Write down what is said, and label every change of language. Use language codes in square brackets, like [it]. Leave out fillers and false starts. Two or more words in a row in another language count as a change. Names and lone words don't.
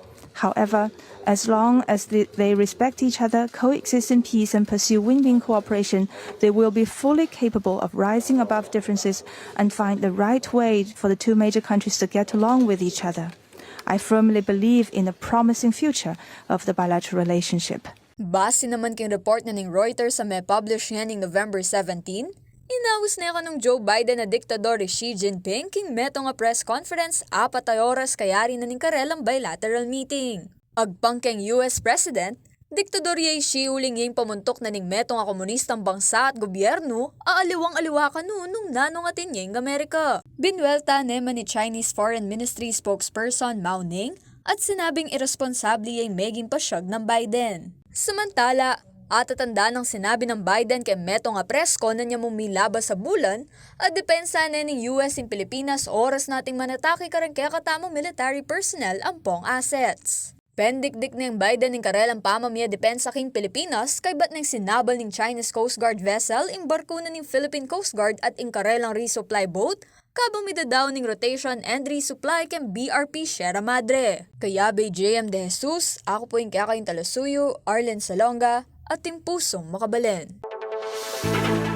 [en] However, as long as they respect each other, coexist in peace, and pursue win-win cooperation, they will be fully capable of rising above differences and find the right way for the two major countries to get along with each other. I firmly believe in a promising future of the bilateral relationship. [pam] Base naman king report na ning Reuters sa may publish nga ning November 17, inawis na kanong Joe Biden na diktador Xi Jinping king meto nga [en] press conference [pam] 4 oras kayari na ning karelang [en] bilateral meeting. [pam] Agpang keng US President, diktador yay Xi uling yung pamuntok na ning meto nga komunistang bangsa at gobyerno, aaliwang-aliwa ka nung nanong atin yung Amerika. Binwelta naman ni Chinese Foreign Ministry spokesperson Mao Ning at sinabing irresponsable yung meging pasyag ng Biden. Samantala, at tatanda ng sinabi ng Biden kay meto nga presko na niya mumilabas sa bulan at depensa na ng US in Pilipinas oras nating manatake karang kaya katamong [en] military personnel [pam] ang pong assets. Pendikdik ng Biden ng karelang pamamaya depensa king Pilipinas kay bat ng sinabal ng Chinese Coast Guard vessel ing barko na ng Philippine Coast Guard at ing karelang [en] resupply boat [pam] kabang midadaw ning [en] rotation and resupply [pam] ken BRP Sierra Madre. Kaya bay JM De Jesus, ako po yung kaya kayong Talasuyo, Arlen Salonga, at Timpusong Makabalen.